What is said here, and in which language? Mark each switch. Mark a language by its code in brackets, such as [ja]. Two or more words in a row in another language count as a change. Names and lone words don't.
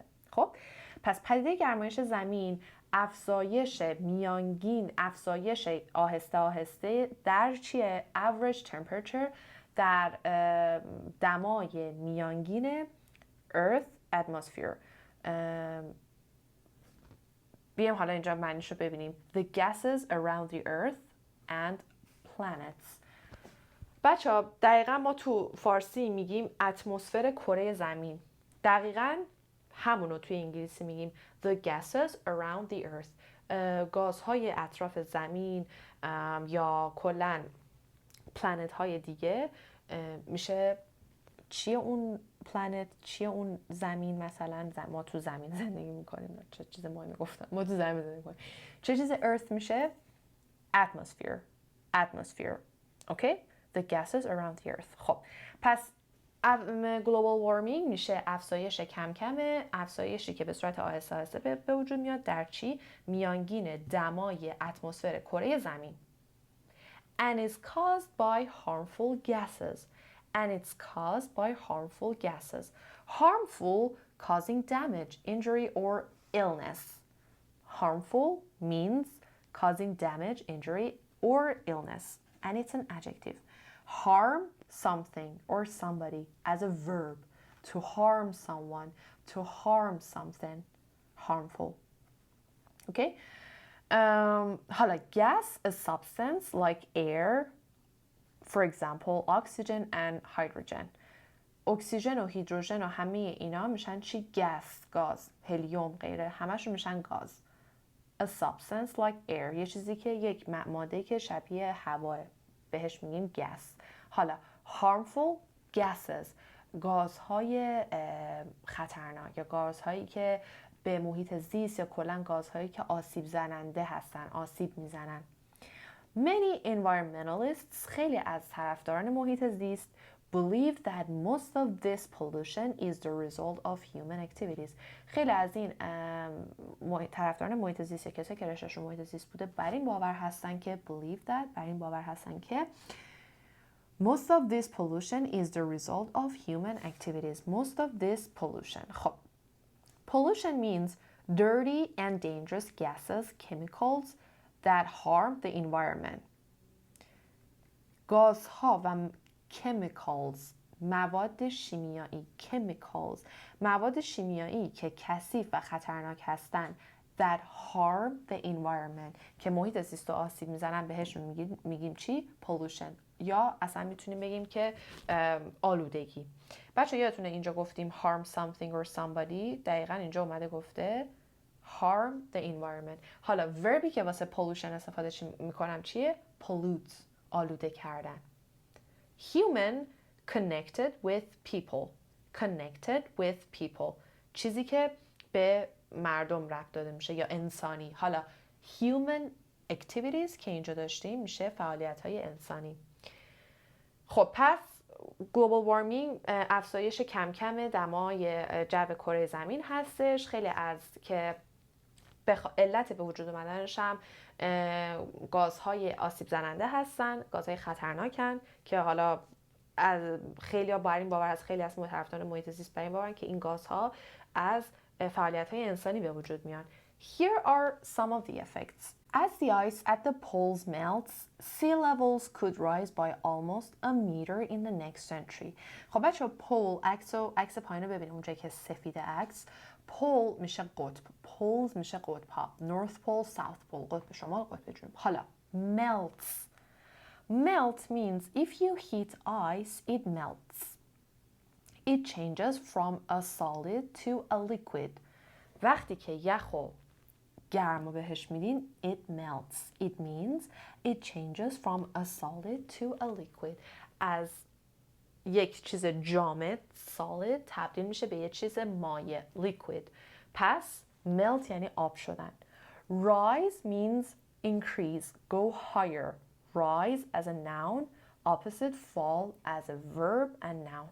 [fa] خب پس پدیده گرمایش زمین افزایش میانگین، افزایش آهسته آهسته در چیه؟ [en] average temperature، [fa] در دمای میانگین [en] earth atmosphere. [fa] بیایم حالا اینجا معنیشو ببینیم. [en] The gases around the earth and planets. [fa] بچه‌ها دقیقا ما تو فارسی میگیم اتمسفر کره زمین. دقیقا همونو توی انگلیسی میگیم [en] the gases around the earth. [fa] گازهای اطراف زمین یا کلاً پلنت های دیگه میشه چیه اون پلنت، چیه اون زمین. مثلا ما تو زمین زندگی میکنیم، چه چیز مهمی گفتم، ما تو زمین زندگی میکنیم. چه چیز earth میشه؟ atmosphere. اوکی؟ [en] the gases around the earth. [fa] خب پس [en] global warming [fa] میشه افزایش کم کمه، افزایشی که به صورت آهسته آهسته به وجود میاد در چی؟ میانگین دمای اتمسفر کره زمین. [en] And is caused by harmful gases. Harmful, causing damage, injury, or illness. Harmful means causing damage, injury, or illness. And it's an adjective. Harm something or somebody as a verb. To harm someone, to harm something. Harmful. Okay? حالا gas, a substance like air, for example, oxygen and hydrogen. [fa] اکسیژن و هیدروژن و همه اینا میشن چی؟ گاز، هلیوم، غیره، همشون میشن گاز. [en] A substance like air، [fa] یه چیزی که یک ماده که شبیه هواه، بهش میگیم gas. حالا [en] harmful gases، [fa] گازهای خطرناک یا گازهایی که به محیط زیست یا کلاً گازهایی که آسیب زننده هستن، آسیب میزنن. [en] Many environmentalists، [fa] خیلی از طرفداران محیط زیست [en] believe that most of this pollution is the result of human activities. [fa] خیلی از این طرفداران محیط زیست یا کسایی که رشتهشون محیط زیست بوده بر این باور هستن که [en] most of this pollution is the result of human activities. Most of this pollution. خب pollution means dirty and dangerous gases, chemicals that harm the environment. [fa] گازها و chemicals، مواد شیمیایی، chemicals، مواد شیمیایی که کثیف و خطرناک هستند [en] that harm the environment، [fa] که محیط زیست رو آسیب میزنن، بهشون میگیم چی؟ pollution. یا اصلا میتونیم بگیم که آلودگی. بچه یادتونه اینجا گفتیم [en] harm something or somebody، [fa] دقیقا اینجا اومده گفته [en] harm the environment. [fa] حالا وربی که واسه pollution استفاده میکنم چیه؟ pollute، آلوده کردن. [en] human connected with people، [fa] چیزی که به مردم ربط داده میشه یا انسانی. حالا [en] human activities [fa] که اینجا داشتیم میشه فعالیت‌های انسانی. خب پس [en] global warming [fa] افزایش کم کم دمای جو کره زمین هستش. خیلی از که علت به وجود اومدنش هم گازهای آسیب زننده هستن، گازهای خطرناکن که حالا از خیلی ها بر این باور، از خیلی از طرفداران محیط زیست بر این باورن که این گازها از فعالیت‌های انسانی به وجود میان. [en] Here are some of the effects. As the ice at the poles melts, sea levels could rise by almost a meter in the next century. [fa] خب بچه پول عکس پایین رو ببینیم، اونجایی که سفید عکس، پول میشه قطب، پولز میشه قطب ها، [en] North Pole, South Pole، [fa] قطب شمال، قطب جنوب. حالا melts. [en] Melt means if you heat ice, it melts. It changes from a solid to a liquid. [fa] وقتی که یخو گرم رو بهش میدین [en] it melts. It means it changes from a solid to a liquid. [fa] از یک چیز جامد solid تبدیل میشه به یک چیز مایع liquid. پس melt یعنی آب شدن. [en] Rise means increase, go higher. Rise as a noun, opposite fall as a verb and noun.